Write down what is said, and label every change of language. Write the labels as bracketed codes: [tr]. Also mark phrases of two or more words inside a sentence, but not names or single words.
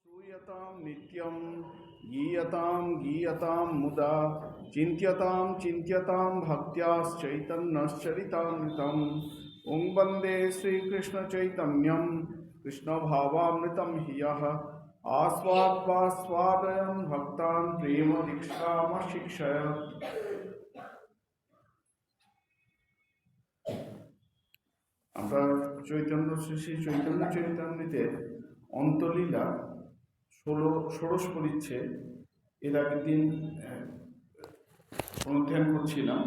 [sa] गीयतां नित्यं गीयतां मुदा चिन्त्यतां भक्त्याश्चैतन्यश्चरितामृतम् ॐ वन्दे श्रीकृष्णचैतन्यं कृष्णभावामृतं हि यः आस्वादयन् भक्तान् प्रेमदीक्षामशिक्षयत्। [bn] আমরা শ্রী চৈতন্য চরিতামৃতের অন্তলীলা ষোড়শ পরিচ্ছেদ এর আগের দিন অনুধ্যান করছিলাম।